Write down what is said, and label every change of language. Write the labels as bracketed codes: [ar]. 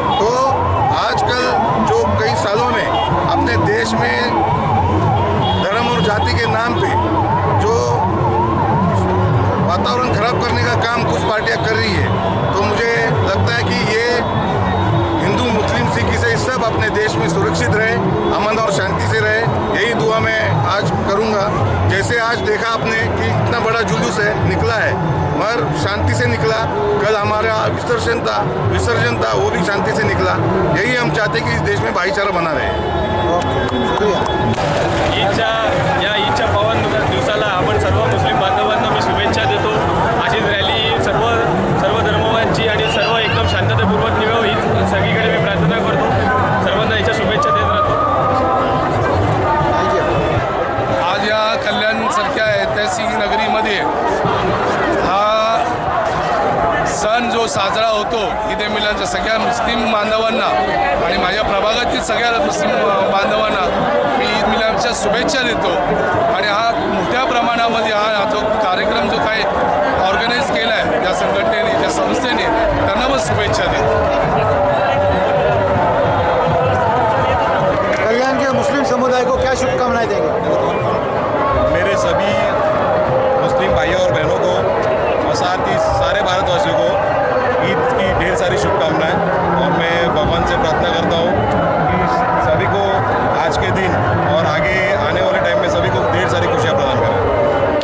[hi] तो आजकल जो कई सालों में अपने देश में धर्म और जाति के नाम पे जो वातावरण खराब करने का काम कुछ पार्टियां कर रही है, तो मुझे लगता है कि ये हिंदू, मुस्लिम, सिख, ईसाई सब अपने देश में सुरक्षित रहे, अमन और शांति से रहे। यही दुआ मैं आज करूंगा। जैसे आज देखा आपने कि इतना बड़ा जुलूस है, निकला है मगर शांति से निकला। कल हमारा विसर्जन था वो भी शांति से निकला। यही हम चाहते हैं कि इस देश में भाईचारा बना रहे। [mr] ईदच्या पावन दिवसाला आपण सर्व मुस्लिम बांधवांना मी शुभेच्छा देतो। अशीच रॅली सर्व धर्मांची आणि सर्व एकदम शांततापूर्वक निघावी हीच सगळीकडे मी प्रार्थना करतो। सर्वांना याच्या शुभेच्छा देत राहतो। आज या कल्याणसारख्या ऐतिहासिक नगरीमध्ये हा सण जो साजरा होतो ईद ए मिलादच्या सगळ्या मुस्लिम बांधवांना आणि माझ्या प्रभागातील सगळ्या मुस्लिम बांधवांना मी ईद मिलादच्या शुभेच्छा देतो। आणि हा मोठ्या प्रमाणामध्ये हा जो कार्यक्रम जो काही ऑर्गनाईज केला आहे त्या संघटनेने, त्या संस्थेने, त्यांना पण शुभेच्छा देतो। [hi] कल्याण के मुस्लिम समुदाय को क्या शुभकामनाएं देंगे? मेरे सभी मुस्लिम भाइयों और बहनों को और साथ ही सारे भारतवासियों को ईद की ढेर सारी शुभकामनाएं। और मैं भगवान से प्रार्थना करता हूँ कि सभी को आज के दिन और आगे आने वाले टाइम में सभी को ढेर सारी खुशियाँ प्रदान करें।